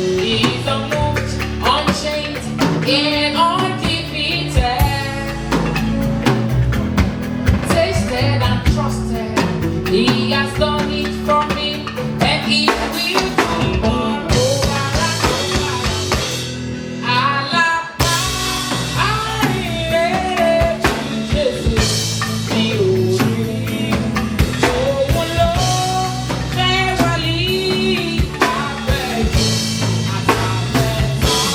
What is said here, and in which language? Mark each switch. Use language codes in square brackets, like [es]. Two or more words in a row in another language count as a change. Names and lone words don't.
[en] He's unmoved, unchanged, and undefeated. Tasted and trusted. He has done it for me, and he will do more over and over. [yo] Alaba, arìnrere, Jésù, mi ò rí. Òun ló fẹ́ wálé àfẹ́jù àtàfẹ́tán.